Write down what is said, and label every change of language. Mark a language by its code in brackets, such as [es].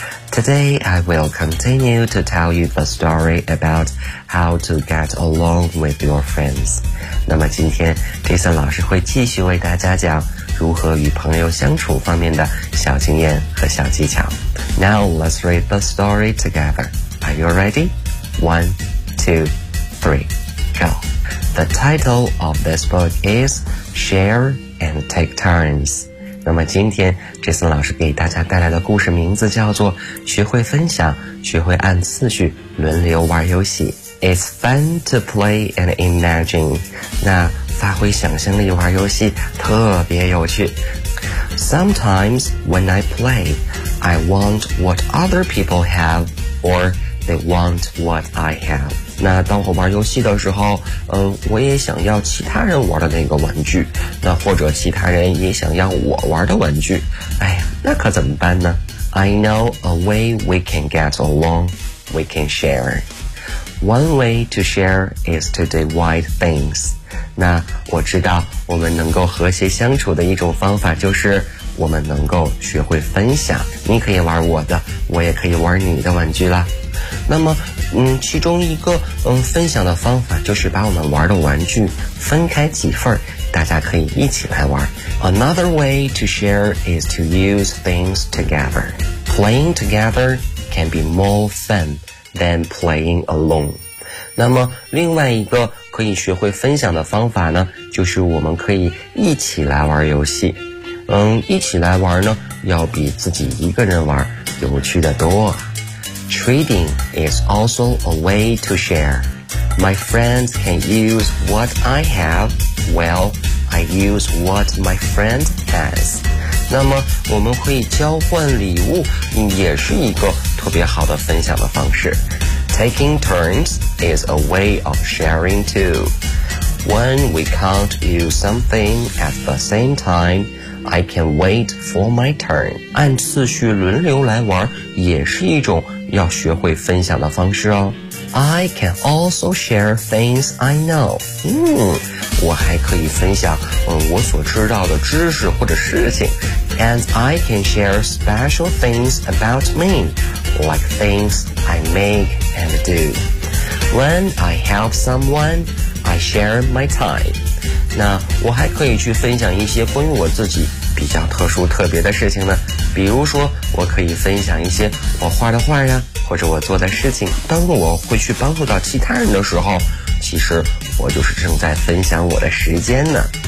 [en] Today I will continue to tell you the story about how to get along with your friends. [zh] 那么今天 Jason 老师会继续为大家讲如何与朋友相处方面的小经验和小技巧。 [en] Now let's read the story together. Are you ready? 1, 2, 3, go. The title of this book is Share and Take Turns. [zh] 那么今天 Jason 老师给大家带来的故事名字叫做学会分享，学会按次序轮流玩游戏。 [en] It's fun to play and imagine. [zh] 那发挥想象力玩游戏特别有趣。 [en] Sometimes when I play, I want what other people have or they want what I have. [zh] 那当我玩游戏的时候，我也想要其他人玩的那个玩具，那或者其他人也想要我玩的玩具，哎呀，那可怎么办呢？ [en] I know a way we can get along. We can share. One way to share is to divide things. [zh] 那我知道我们能够和谐相处的一种方法就是我们能够学会分享，你可以玩我的，我也可以玩你的玩具啦。那么其中一个分享的方法就是把我们玩的玩具分开几份，大家可以一起来玩。 [en] Another way to share is to use things together. Playing together can be more fun than playing alone. [zh] 那么另外一个可以学会分享的方法呢，就是我们可以一起来玩游戏。一起来玩呢，要比自己一个人玩有趣的多。 [en] Trading is also a way to share. My friends can use what I have, well, I use what my friend has. [zh] 那么我们可以交换礼物，也是一个特别好的分享的方式。 [en] Taking turns is a way of sharing too. When we can't use something at the same time,I can wait for my turn. [zh] 按次序轮流来玩也是一种要学会分享的方式哦。 [en] I can also share things I know. [zh] 我还可以分享我所知道的知识或者事情。 [en] And I can share special things about me, like things I make and do. When I help someone, I share my time. [zh] 那我还可以去分享一些关于我自己比较特殊特别的事情呢，比如说我可以分享一些我画的画呀，或者我做的事情，当我会去帮助到其他人的时候，其实我就是正在分享我的时间呢。